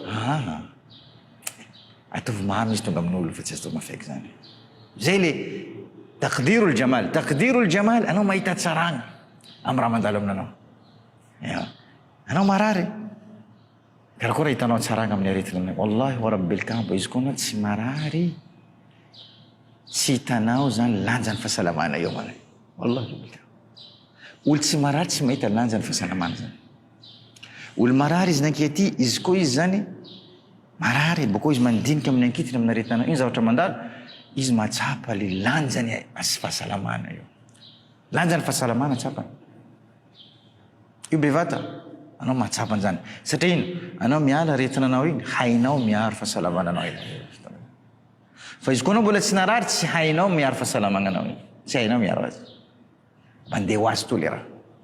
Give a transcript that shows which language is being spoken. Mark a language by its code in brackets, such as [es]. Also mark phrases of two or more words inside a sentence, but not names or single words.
[mg] atovy mamy izy tonga amin'olo fa tsy azy tao mafaiky zany zay le [ar] تقدير الجمال [mg] anao mahita tsaragna amy raha mandalo aminanao anao marary karakory hitanao tsaragna amin'ny aretina aminay wallahi [ar] ورب الكعبة [mg] izy koa tsy marary tsy hitanao zany lanjan'ny fahasalamana eo manay [ar] والله رب الكعبة [mg] olo tsy marary tsy mahita lanjan'ny fahasalamana zany olo marary izy nankety izy koa izy zany marary boko izy mandinika amin'ny ankitiny amin'ny aretina iny zavatra mandalo izy matsapa le lanjany fahasalamana eo lanjan'ny fahasalamana tsapany io bevata anao mahatsapa an'izany satria ino anao miala aretina anao iny hainao miaro fahasalamana anao iny fa izy koa anao mbola tsy narary tsy hainao miaro fahasalamana anao iny tsy hainao miaro azy mandeha ho azy to le raha